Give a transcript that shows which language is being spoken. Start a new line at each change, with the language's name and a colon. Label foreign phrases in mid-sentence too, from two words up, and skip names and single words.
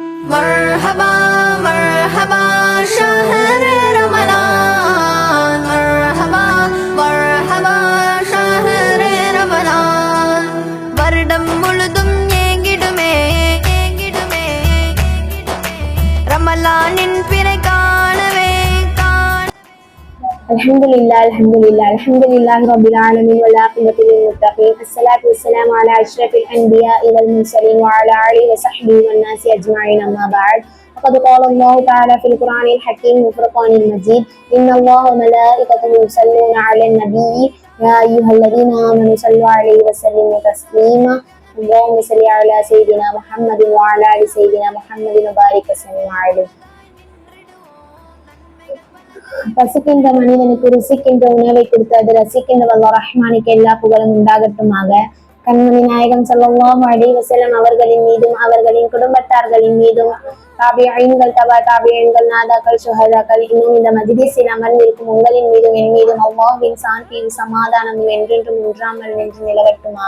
Arabic: مرحبا مرحبا شهر رمضان مرحبا مرحبا شهر رمضان
Tamil: வருடம் முழுதும் ஏங்கிடுமே ரமலானின் பிறை காணவே
Arabic: الحمد لله رب العالمين والعاقبة للمتقين الصلاة والسلام على أشرف الأنبياء والمرسلين وعلى آله وصحبه والناس أجمعين أما بعد فقد قال الله تعالى في القرآن الحكيم والفرقان المجيد إن الله وملائكته يصلون على النبي يا أيها الذين آمنوا صلوا عليه وسلموا تسليما اللهم صل على سيدنا محمد وعلى آل سيدنا محمد وبارك وسلم عليه.
Tamil: பசிக்கின்ற மனிதனுக்கு ருசிக்கின்ற உணவை கொடுத்தது ரசிக்கின்ற வல்லாஹ் ரஹ்மானுக்கு எல்லா புகழும் உண்டாகட்டுமாக. கண்மணி நாயகம்
Arabic: صلى الله عليه وسلم
Tamil: அவர்களின் மீதும் அவர்களின் குடும்பத்தார்களின் மீதும் தாபிஈன்கள் தபா தாபிஈன்கள் நாதாக்கள் சுஹதாக்கள் இன்னும் இந்த மஜ்லிஸில் அமர்ந்திருக்கும் உங்களின் மீதும் என் மீதும் அல்லாஹ்வின் சாந்தியும் சமாதானமும் என்றென்றும் ஒன்றாமல் நின்று நிலவட்டுமாக.